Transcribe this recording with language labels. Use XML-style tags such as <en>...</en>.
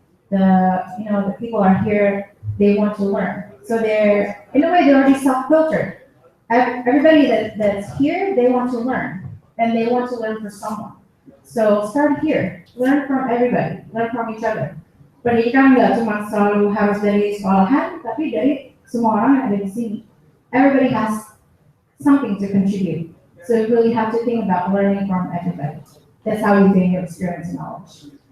<en>The people are here, they want to learn. So they're, in a way, they're already self-filtered. Everybody that's here, they want to learn, and they want to learn from someone. So start here, learn from everybody, learn from each other.</en> <id>Pendidikan nggak cuma selalu harus dari sekolahan, tapi dari semua orang yang ada di sini.</id> <en>Everybody has something to contribute. So you really have to think about learning from everybody. That's how you gain your experience and knowledge.</en>